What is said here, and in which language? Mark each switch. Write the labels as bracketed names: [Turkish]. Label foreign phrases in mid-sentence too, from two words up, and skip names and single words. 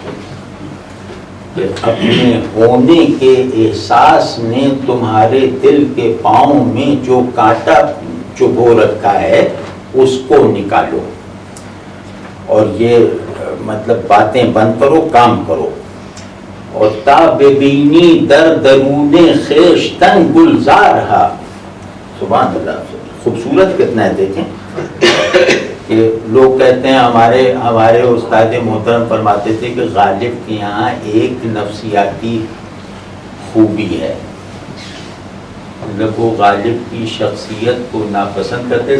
[Urdu] کہ اپنے ہونے کے احساس نے تمہارے دل کے پاؤں میں جو کانٹا چبھو رکھا ہے اس کو نکالو. اور یہ مطلب باتیں بند کرو، کام کرو. اور [Persian] تا ببینی در درون خویشتن گلزار ہا. [Arabic] سبحان اللہ، [Urdu] خوبصورت کتنا ہے. دیکھیں کہ لوگ کہتے ہیں، ہمارے استاد محترم فرماتے تھے کہ غالب کے یہاں ایک نفسیاتی خوبی ہے. مطلب وہ غالب کی شخصیت کو ناپسند کرتے.